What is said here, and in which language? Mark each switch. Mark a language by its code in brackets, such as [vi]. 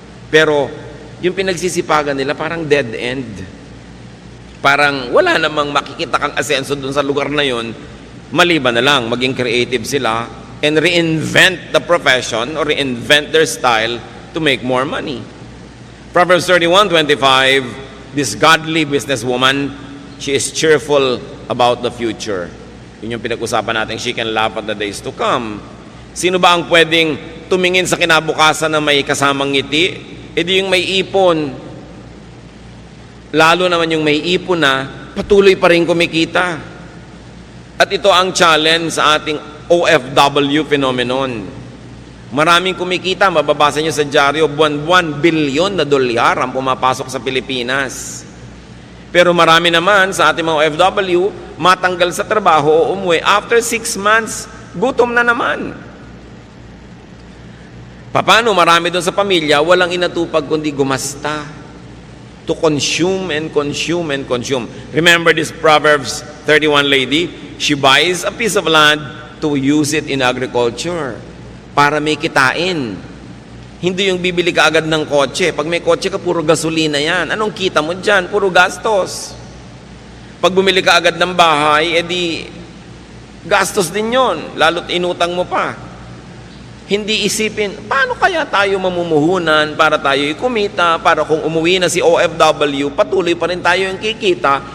[tl] Pero yung pinagsisipagan nila parang dead end. Parang wala namang makikita kang asenso dun sa lugar na yun, maliban na lang maging creative sila [en] and reinvent the profession or reinvent their style to make more money. Proverbs 31:25, this godly businesswoman, she is cheerful about the future. [tl] Yun yung pinag-usapan natin, [en] she can laugh at the days to come. [tl] Sino ba ang pwedeng tumingin sa kinabukasan na may kasamang ngiti? E di yung may ipon, lalo naman yung may ipon na patuloy pa rin kumikita. At ito ang challenge sa ating OFW phenomenon. Maraming kumikita, mababasa nyo sa dyaryo, buwan-buwan, bilyon na dolyar ang pumapasok sa Pilipinas. Pero marami naman sa ating mga OFW, matanggal sa trabaho o umuwi, [en] after 6 months, [tl] gutom na naman. Paano marami doon sa pamilya, walang inatupag kundi gumasta. [en] To consume and consume and consume. Remember this Proverbs 31 lady? She buys a piece of land to use it in agriculture. [tl] Para may kitain. Hindi yung bibili ka agad ng kotse. Pag may kotse ka, puro gasolina yan. Anong kita mo dyan? Puro gastos. Pag bumili ka agad ng bahay, edi gastos din yon. Lalo't inutang mo pa. Hindi isipin, paano kaya tayo mamumuhunan para tayo kumita, para kung umuwi na si OFW, patuloy pa rin tayo yung kikita.